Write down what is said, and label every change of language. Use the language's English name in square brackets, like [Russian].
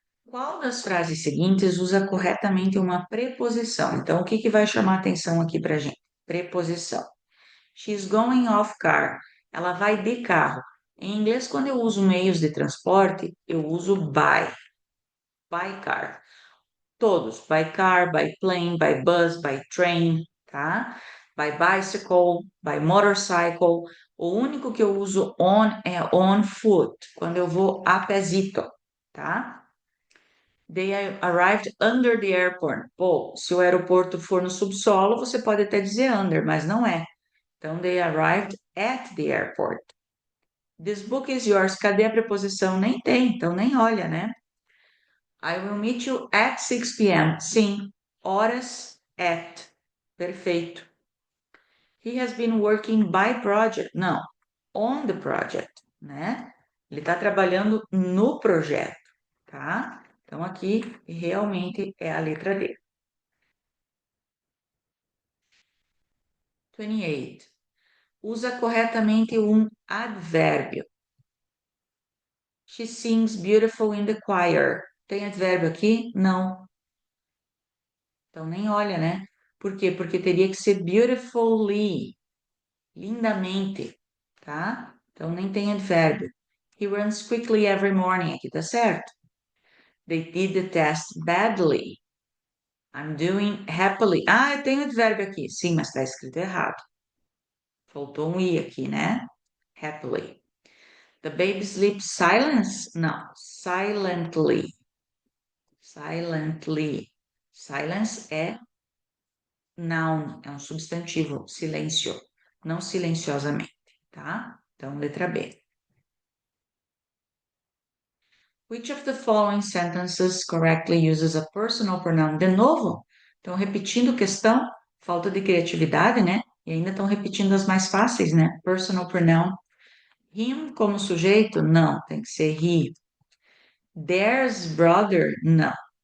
[Portuguese] Qual das frases seguintes usa corretamente uma preposição? Então, o que que vai chamar atenção aqui pra gente? Preposição. [English] She's going off car. [Portuguese] Ela vai de carro. Em inglês, quando eu uso meios de transporte, eu uso by. [English] By car. [Portuguese] Todos, [English] by car, by plane, by bus, by train, [Portuguese] tá? [English] By bicycle, by motorcycle. [Portuguese] O único que eu uso on é on foot, quando eu vou a pezito, tá? [English] They arrived under the airport. [Portuguese] Pô, se o aeroporto for no subsolo, você pode até dizer under, mas não é. Então, [English] they arrived at the airport. This book is yours. [Portuguese] Cadê a preposição? Nem tem, então nem olha, né? [English] I will meet you at 6 p.m. [Portuguese] Sim, horas at. Perfeito. [English] He has been working by project. [Portuguese] Não, on the project, né? Ele está trabalhando no projeto, tá? Então aqui realmente é a letra D. 28. Usa corretamente um advérbio. [English] She sings beautiful in the choir. [Portuguese] Tem advérbio aqui? Não. Então nem olha, né? Por quê? Porque teria que ser beautifully, lindamente, tá? Então nem tem advérbio. [English] He runs quickly every morning, [Portuguese] aqui tá certo. [English] They did the test badly. I'm doing happily. [Portuguese] Ah, eu tenho advérbio aqui. Sim, mas está escrito errado. Faltou um i aqui, né? Happily. [English] The baby sleeps silence? [Portuguese] Não, [English] silently. Silently. [Portuguese] Silence é noun, é um substantivo, silêncio, não silenciosamente, tá? Então, letra B. [English] Which of the following sentences correctly uses a personal pronoun? [Portuguese] De novo, estão repetindo questão, falta de criatividade, né? E ainda estão repetindo as mais fáceis, né? Personal pronoun. Him como sujeito? Não, tem que ser he. [English] Theirs brother? [Portuguese] Não.